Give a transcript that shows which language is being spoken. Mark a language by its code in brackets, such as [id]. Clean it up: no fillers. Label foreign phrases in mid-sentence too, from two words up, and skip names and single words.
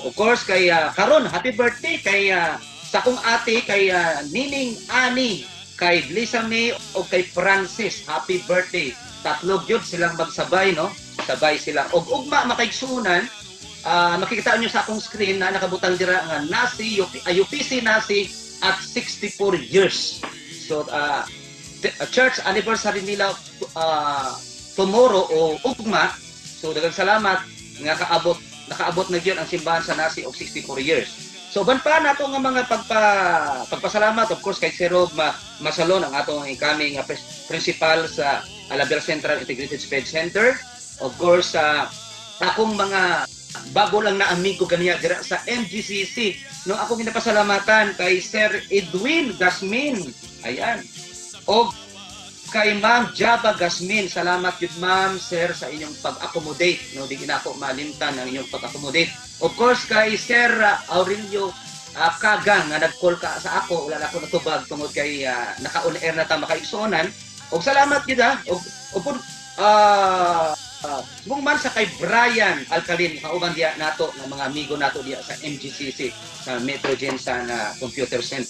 [en] Of course [ceb] kay karon [en] happy birthday [ceb] kay sa akong ate kay Nining Ani, kay Lisa May o kay Francis. [en] Happy birthday. [ceb] Tatlo gyud silang magsabay, no. Sabay sila og ugma makaigsunan. [tl] Makikita nyo [ceb] sa akong screen na nakabutang dira nga Nasi, UPC Nasi at 64 years. So [en] church anniversary [ceb] nila tomorrow o ugma. So daghang salamat nga nakaabot na gyud ang simbahan sa Nasi og 64 years. So ban pa nato nga mga pagpasalamat, [en] of course [ceb] kay Sir Rob Masalon, ang atong incoming principal sa Alabel Central Integrated Speed Center. [en] Of course [ceb] akong mga bago lang na amigo ganiya dira sa MGCC, no. Ako ginapasalamatan kay Sir Edwin Gasmin. Ayan, O kay Ma'am Java Gasmin, salamat yun ma'am, sir, sa inyong pag-accommodate. No, di na ako malimtan ang inyong pag-accommodate. [en] Of course, [ceb] kay Sir Aurelio Kagang, nga nag-call ka sa ako, wala na ako natubag tungod kay naka-on-air na ta makaigsunan. O salamat yun Subong man sa kay Brian Alcalin, kauban diya nato ng mga amigo nato diya sa MGCC, sa Metrogen sa Computer Center.